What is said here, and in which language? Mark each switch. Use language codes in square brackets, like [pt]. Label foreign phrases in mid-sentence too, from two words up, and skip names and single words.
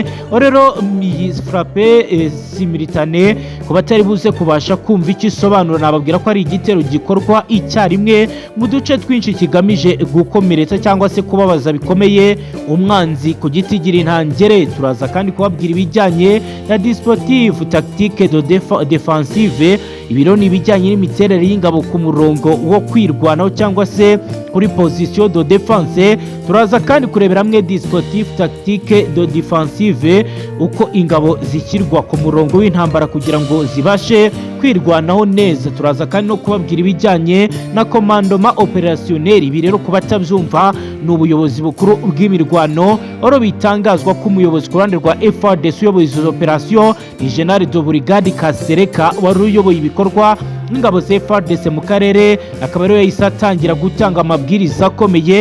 [rw] Rero iyi [fr] frappe simultane [rw] ku batari buze kubasha kumva icyo isobanura, nababwira ko ari igitero gikorwa icyarimwe mu duce twinshi kigamije gukomeretsa cyangwa se kubabaza bikomeye umwanzi ku giti gira intangere. Turaza kandi kubabwira ibijyanye na [fr] dispositif tactique de defensive, [rw] ibiro ni ibijyanye n'imiterere y'ingabo ku murongo wo kwirwanaho cyangwa se kuri [fr] position de défense. [rw] Turaza kandi kurebera hamwe [fr] dispositif tactique de defensive, [rw] uko ingabo zishyirwa ku murongo w'intambara kugira ngo zibashe kwirwanaho neza. Turaza kandi no kubabwira ibijyanye na [fr] commandement opérationnel. [rw] Ibi rero kuba tabyumva ni ubuyobozi bukuru bw'imirwano, oro bitangazwa ko umuyobozi ku ruhande rwa Fardc uyoboye izo operation ni General de Brigade Kasereka wari uyoboye ibikorwa n'ingabo za Fardc mu karere, akaba rero yahise atangira gutanga amabwiriza akomeye.